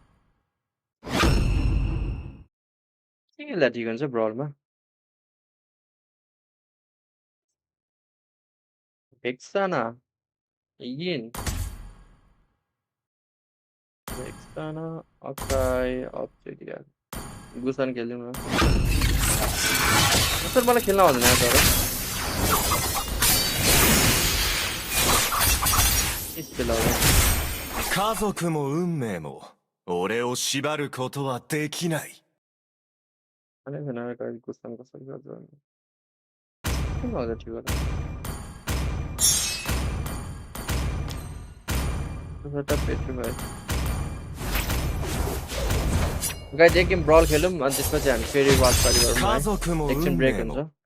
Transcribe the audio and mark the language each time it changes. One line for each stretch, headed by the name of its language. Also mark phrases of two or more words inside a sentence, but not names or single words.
Nepali: के खेल्दा ठिक हुन्छ ब्रलमा Vexana Yin Vexana Akai Obsidian Gusan खेल्यौँ न सर मलाई खेल्न आउँदैन यार तर स्पेल आउँदैन
Japanese: 家族も運命も俺を縛ることはできない
Nepali: अनि भनेर गाइस गुसान कसरी गर्छ किन आउँछ ठिक होला सेटअप पेट्रो भाइ गाइस एक गेम ब्रल खेलौँ अनि त्यसपछि हामी फेरि
English: watch party
Nepali: गरौँ एकछिन ब्रेक हुन्छ